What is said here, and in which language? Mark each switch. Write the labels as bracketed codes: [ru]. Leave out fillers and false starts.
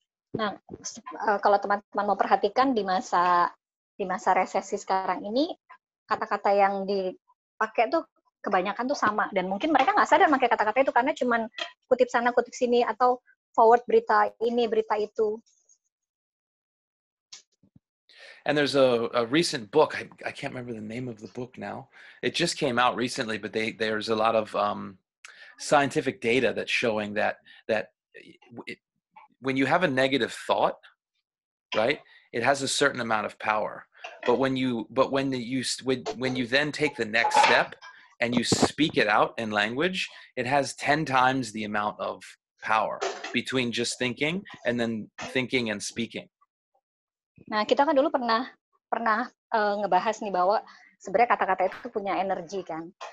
[id] Nah, kalau teman-teman mau perhatikan di masa resesi sekarang ini, kata-kata yang dipakai tuh kebanyakan tuh sama, dan mungkin mereka nggak sadar pakai kata-kata itu karena cuman kutip sana kutip sini atau forward berita ini berita itu. [en] And there's a recent book, I can't remember the name of the book now. It just came out recently, but there's a lot of scientific data that's showing that when you have a negative thought, right, it has a certain amount of power. But when you then take the next step and you speak it out in language, it has 10 times the amount of power between just thinking and then thinking and speaking. [id] Nah, kita kan dulu pernah ngebahas nih bahwa sebenarnya kata-kata itu punya energi kan.